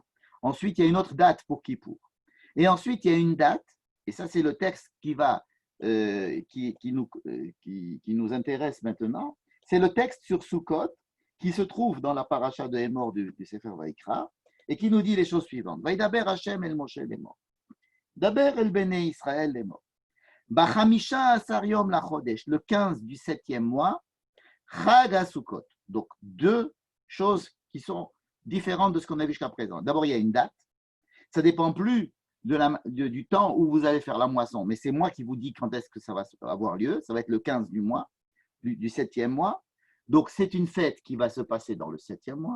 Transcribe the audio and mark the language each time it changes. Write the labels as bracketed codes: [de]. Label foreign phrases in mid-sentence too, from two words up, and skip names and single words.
[fr] Ensuite, il y a une autre date pour Kippour. Et ensuite, il y a une date, et ça, c'est le texte qui nous intéresse maintenant. C'est le texte sur Sukkot qui se trouve dans la paracha de Hémor du Sefer Vaïkra et qui nous dit les choses suivantes. [he] וידבר השם אל משה לאמר. דבר אל בני ישראל לאמר. בחמשה עשר יום לחודש, [fr] le 15 du 7e mois, [he] חג הסוכות. [fr] Donc, deux choses qui sont différentes de ce qu'on a vu jusqu'à présent. D'abord, il y a une date. Ça ne dépend plus du temps où vous allez faire la moisson, mais c'est moi qui vous dis quand est-ce que ça va avoir lieu. Ça va être le 15 du mois, du 7e mois. Donc, c'est une fête qui va se passer dans le 7e mois.